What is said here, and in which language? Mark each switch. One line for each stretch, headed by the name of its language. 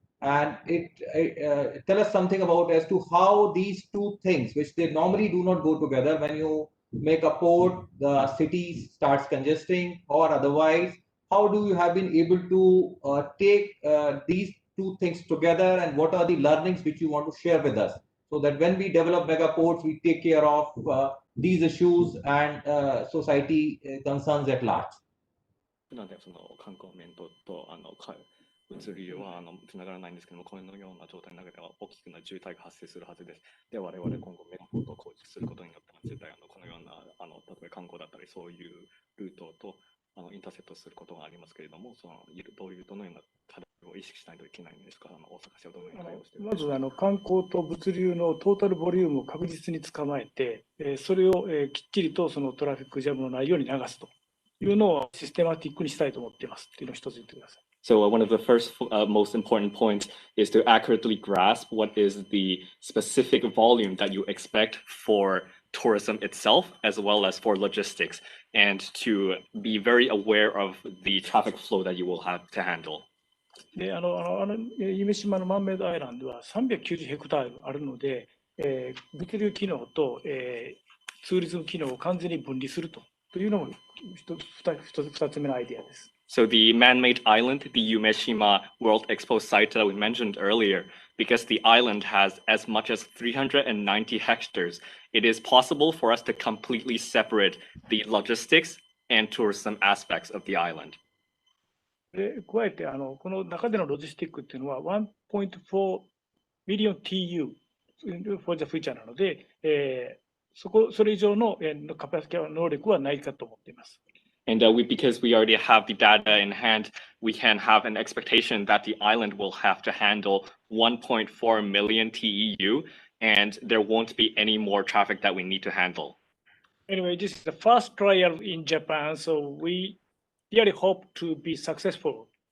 English: And tell us something about as to how these two things, which they normally do not go together, when you make a port, the city starts congesting or otherwise. How do you have been able to take these two things together, and what are the learnings which you want to share with us, so that when we develop mega ports, we take care of these issues and society concerns at large?
Japanese: なので、その観光面と物流はつながらないんですけども、このような状態の中では大きな渋滞が発生するはずです。で、我々今後メガポートを構築することによって、絶対このような例えば観光だったりそういうルートとインターセプトすることがありますけれども、どのような課題を意識しないといけないんですか。大阪市はどのように対応しているか。まず観光と物流のトータルボリュームを確実に捕まえて、それをきっちりとそのトラフィックジャムのないように流すというのをシステマティックにしたいと思っていますっていうのを一つ言ってください。
English: So one of the first most important points is to accurately grasp what is the specific volume that you expect for tourism itself, as well as for logistics, and to be very aware of the traffic flow that you will have to handle.
Japanese: で、夢洲のマンメイドアイランドは390ヘクタールあるので、物流機能と、ツーリズム機能を完全に分離するというのも2つ目のアイデアです。
English: So the man-made island, the Umeshima World Expo site that we mentioned earlier, because the island has as much as 390 hectares, it is possible for us to completely separate the logistics and tourism aspects of the island.
Japanese: で、加えてこの中でのロジスティックっていうのは 1.4 million TU for the future なので、それ以上のカパシティ能力はないかと思っています。
English: And because we already have the data in hand, we can have an expectation that the island will have to handle 1.4 million TEU, and there won't be any more traffic that we need to handle. Anyway, this is the first trial in Japan, so we really hope to be successful.